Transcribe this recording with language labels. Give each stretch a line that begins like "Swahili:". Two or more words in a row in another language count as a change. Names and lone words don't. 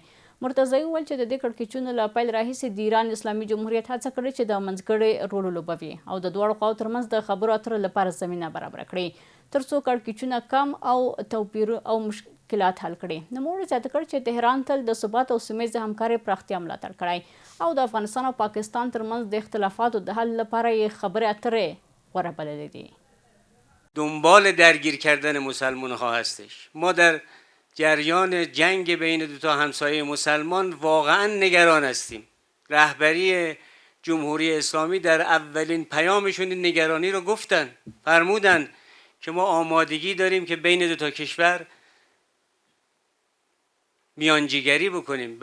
Pashto: مرتضوي وویل چې د دې کړکېچونو له پیل راهیسې د ایران اسلامي جمهوریت هڅه کړې چې د منځګړې رول ولوبوي او د دواړو خواو ترمنځ د خبرو اترو لپاره زمینه برابره کړي ترڅو کړکېچونه کم او توپیر او مشکلات حل کړي. نوموړي زیاته کړ چې تهران تل د ثبات او سیمه ییزې همکارۍ پراختیا ملاتړ کړی او د افغانستان او پاکستان ترمنځ د اختلافاتو د حل لپاره یې خبرې اترې غوره بللې دي.
Persian: دنبال درگیر کردن مسلمان‌ها هستش. ما در جریان جنگ بین دو تا همسایه مسلمان واقعا نگران هستیم. رهبری جمهوری اسلامی در اولین پیامشون این نگرانی رو گفتن، فرمودن که ما آمادگی داریم که بین دو تا کشور میانجیگری بکنیم.